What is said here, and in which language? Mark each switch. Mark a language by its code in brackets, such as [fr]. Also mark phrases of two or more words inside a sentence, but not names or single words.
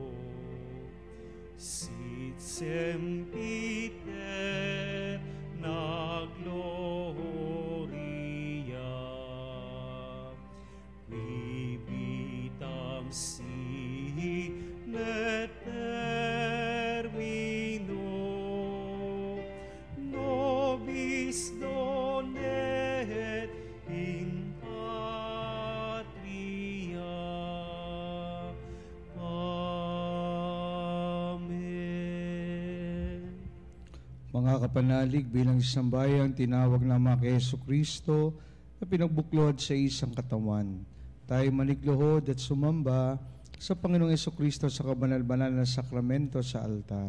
[la] sit sempiter na gloria, qui vitam sine termino, nobis donet in patria. Amen. [tl] Mga kapanalig, bilang isang bayang tinawag na mga kay Jesucristo na pinagbuklood sa isang katawan. Tayo manikluhod at sumamba sa Panginoong Jesucristo sa kabanal-banal na sakramento sa altar.